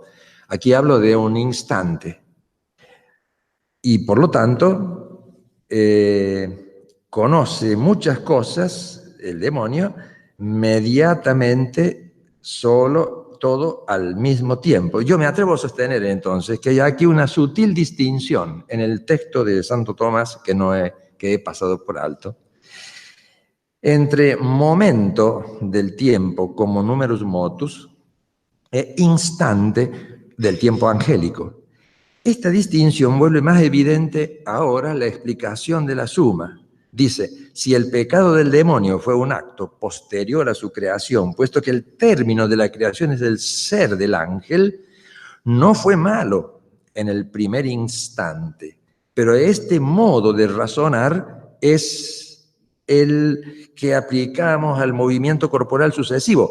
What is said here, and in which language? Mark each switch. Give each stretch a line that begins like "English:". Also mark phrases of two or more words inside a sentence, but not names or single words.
Spanish: Aquí hablo de un instante. Y por lo tanto, conoce muchas cosas, el demonio, mediatamente, solo, todo al mismo tiempo. Yo me atrevo a sostener entonces que hay aquí una sutil distinción en el texto de Santo Tomás que he pasado por alto, entre momento del tiempo como
Latin: numerus motus
Spanish: e instante del tiempo angélico. Esta distinción vuelve más evidente ahora la explicación de la suma. Dice, si el pecado del demonio fue un acto posterior a su creación, puesto que el término de la creación es el ser del ángel, no fue malo en el primer instante, pero este modo de razonar es el que aplicamos al movimiento corporal sucesivo.